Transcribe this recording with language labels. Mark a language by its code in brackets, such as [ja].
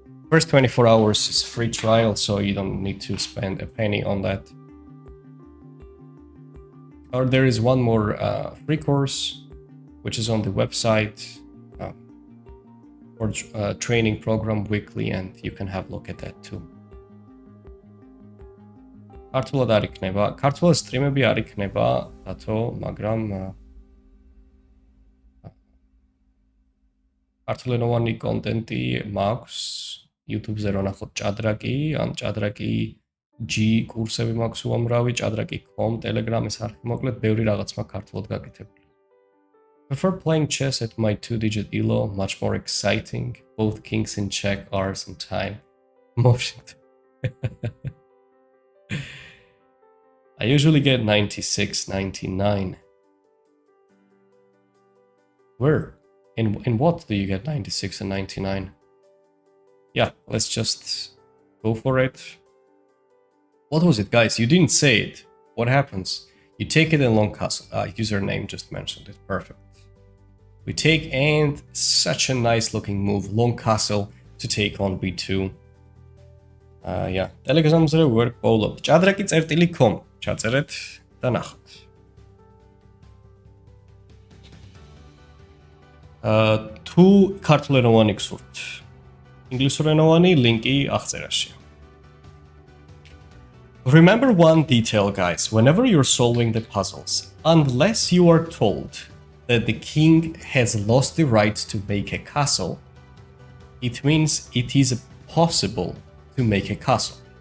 [en] First 24 hours is free trial, so you don't need to spend a penny on that. Or there is one more free course, which is on the website, or training program weekly, and you can have a look at that too. [ka] ქართულად არ იქნება, ქართულად სტრიმები არ იქნება, დათო, მაგრამ ქართულენოვანი კონტენტი მაქვს YouTube-ზე რო ნახოთ ჭადრაკი, ან ჭადრაკი G კურსები მაქვს უამრავი, ჭადრაკი.com, Telegram-ის არხი, მოკლედ ბევრი რაღაც მაქვს ქართულად გაკეთებული. [en] Prefer playing chess at my 2-digit Elo, much more exciting. Both kings in check are sometime motion. I usually get 96, 99. Where? In what do you get 96 and 99? Yeah, let's just go for it. What was it, guys? You didn't say it. What happens? You take it in long castle. Username just mentioned it. Perfect. We take, and such a nice looking move. Long castle to take on b2. Yeah. [ka] Telegram-ზე ვერ პოულობთ. ჭადრაკი წერტილი com. ჩაწერეთ და ნახოთ. თუ ქართულენოვანი გსურთ. ინგლისურენოვანი ლინკი აღწერაში. [en] Remember one detail, guys. Whenever you're solving the puzzles, unless you are told that the king has lost the right to make a castle, it means it is possible to make a castle.